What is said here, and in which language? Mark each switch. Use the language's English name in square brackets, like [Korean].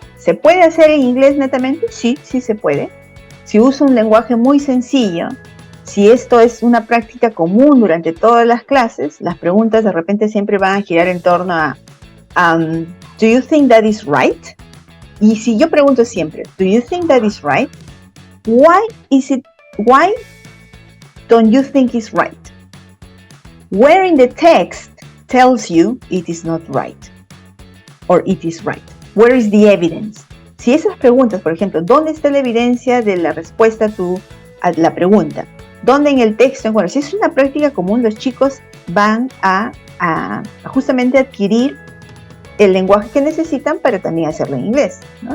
[Spanish] ¿Se puede hacer en inglés netamente? Sí, sí se puede. Si uso un lenguaje muy sencillo, si esto es una práctica común durante todas las clases, las preguntas de repente siempre van a girar en torno a [English] ¿Do you think that is right? [Spanish] Y si yo pregunto siempre, [English] ¿Do you think that is right? Why don't you think it's right? Where in the text tells you it is not right? Or it is right? Where is the evidence? [Spanish] Si esas preguntas, por ejemplo, ¿dónde está la evidencia de la respuesta a la pregunta? ¿Dónde en el texto? Bueno, si es una práctica común, los chicos van a justamente adquirir el lenguaje que necesitan para también hacerlo en inglés, ¿no?